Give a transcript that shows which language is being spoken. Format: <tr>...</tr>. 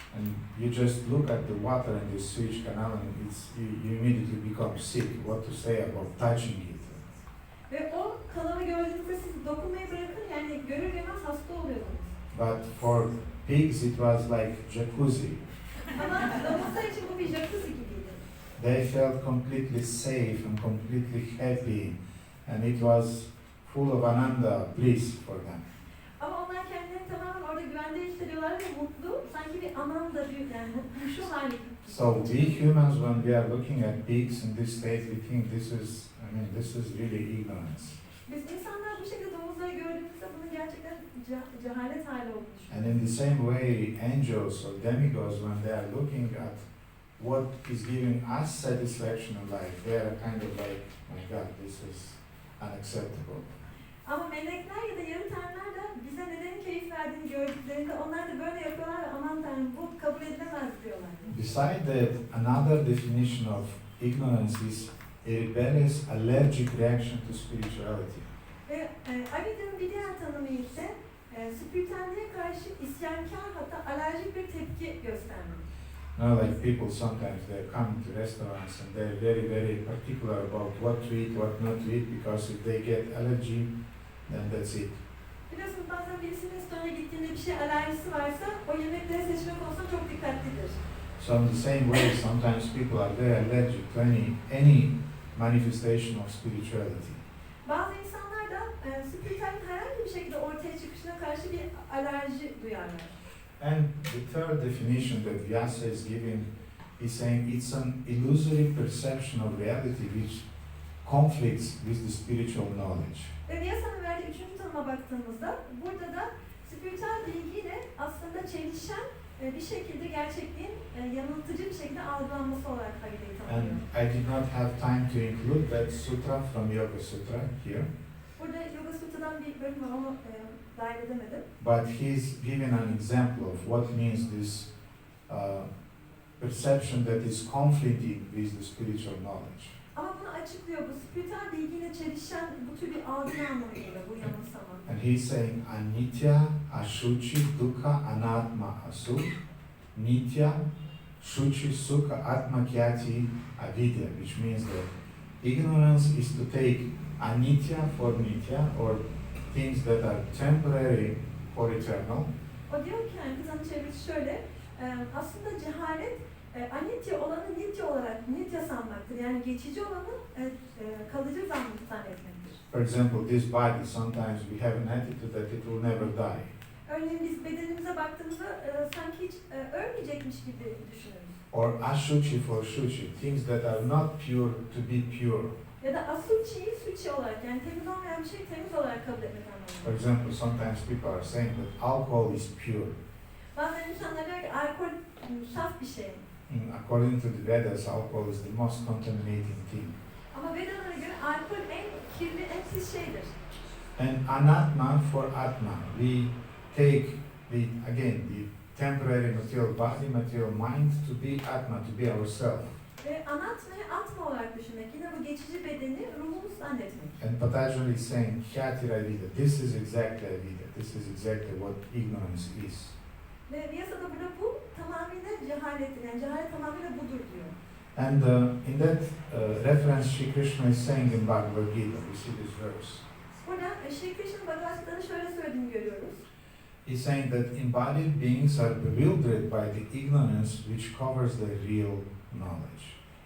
<en>And you just look at the water in the sewage canal and you immediately become sick. What to say about touching it?</en> <tr>Ve o kanalı gördüğünüzde siz dokunmayı bırakın yani görür görmez hasta oluyordunuz.</tr> <en>But for pigs it was like jacuzzi.</en> <tr>Ama domuzlar için bu bir jacuzzi gibiydi.</tr> <en>They felt completely safe and completely happy, and it was full of ananda, bliss for them.</en> <tr>Ama onlar kendilerini tamamen orada güvende hissediyorlar ve mutlu, sanki bir ananda bir yani mutlu hali.</tr> <en>So we humans, when we are looking at pigs in this state, we think this is really ignorance.</en> <tr>Biz insanlar bu şekilde domuzları gördüğümüzde bunun gerçekten cehalet hali olduğunu düşünüyoruz.</tr> <en>And in the same way, angels or demigods, when they are looking at what is giving us satisfaction in life, they are kind of like, my God, this is unacceptable.</en> <tr>Ama melekler ya da yarı tanrılar da bize neden keyif verdiğini gördüklerinde onlar da böyle yapıyorlar ve aman tanrım bu kabul edilemez diyorlar.</tr> <en>Besides that, another definition of ignorance is a rebellious, allergic reaction to spirituality.</en> <tr>Ve avidya'nın bir diğer tanımı ise spiritüelliğe karşı isyankar hatta alerjik bir tepki göstermek.</tr> <en>Like people sometimes they come to restaurants and they're very particular about what to eat, what not to eat, because if they get allergy, then that's it.</en> <tr>Biliyorsunuz bazen birisinin restorana gittiğinde bir şey alerjisi varsa o yemekleri seçme konusunda çok dikkatlidir.</tr> <en>So in the same way, sometimes people are very allergic to any manifestation of spirituality.</en> <tr>Bazı insanlar da spiritüelliğin herhangi bir şekilde ortaya çıkışına karşı bir alerji duyarlar.</tr> <en>And the third definition that Vyasa is giving is saying it's an illusory perception of reality which conflicts with the spiritual knowledge.</en> <tr>Ve Vyasa'nın verdiği üçüncü tanıma baktığımızda burada da spiritüel bilgiyle aslında çelişen bir şekilde gerçekliğin yanıltıcı bir şekilde algılanması olarak avidyayı</tr> <en>And</en> <tr>tanımlıyor.</tr> <en>I did not have time to include that sutra from Yoga Sutra here.</en> <tr>Burada Yoga Sutra'dan bir bölüm var, onu dahil edemedim.</tr> <en>But he's given an example of what means this perception that is conflicting with the spiritual knowledge.</en> <tr>Ama bunu açıklıyor, bu spiritüel bilgiyle çelişen bu tür bir algı anlamıyla bu yanılsama.</tr> <en>And he's saying</en> <sa>anitya, ashuchi, dukkha, anatma, asu, nitya, shuchi, sukha, atma, kyati, avidya,</sa> <en>which means that ignorance is to take anitya for nitya, or things that are temporary for eternal.</en> <tr>O diyor ki yani kızın çevirisi şöyle, aslında cehalet anitya olanı nitya olarak nitya sanmaktır. Yani geçici olanı kalıcı zannetmektir.</tr> <en>For example, this body, sometimes we have an attitude that it will never die.</en> <tr>Örneğin biz bedenimize baktığımızda sanki hiç ölmeyecekmiş gibi düşünürüz.</tr> <en>Or ashuchi for shuchi, things that are not pure to be pure.</en> <tr>Ya da asuchi'yi suchi olarak yani temiz olmayan bir şeyi temiz olarak kabul etmek anlamında.</tr> <en>For example, sometimes people are saying that alcohol is pure.</en> <tr>Bazen insanlar diyor ki alkol saf bir şey.</tr> <en>According to the Vedas, alcohol is the most contaminating thing.</en> <tr>Ama Vedalara göre alkol en kirli, en pis şeydir.</tr> <en>And anatma for atma, we take the temporary material body, material mind to be atma, to be ourselves.</en> <tr>Ve anatma ve atma olarak düşünmek. Yine bu geçici bedeni ruhumuz zannetmek.</tr> <en>And Patanjali is saying, Khyatira Vida, this is exactly Vida, this is exactly what ignorance is.</en> <tr>Ve Vyasa'da burada bu tamamıyla cehalettir. Yani cehalet tamamıyla budur diyor.</tr> <en>And in that reference, Shri Krishna is saying in Bhagavad Gita, we see this verse.</en> <tr>Burada Shri Krishna'nın Bhagavad Gita'da şöyle söylediğini görüyoruz.</tr> <en>He's saying that embodied beings are bewildered by the ignorance which covers their real knowledge.</en>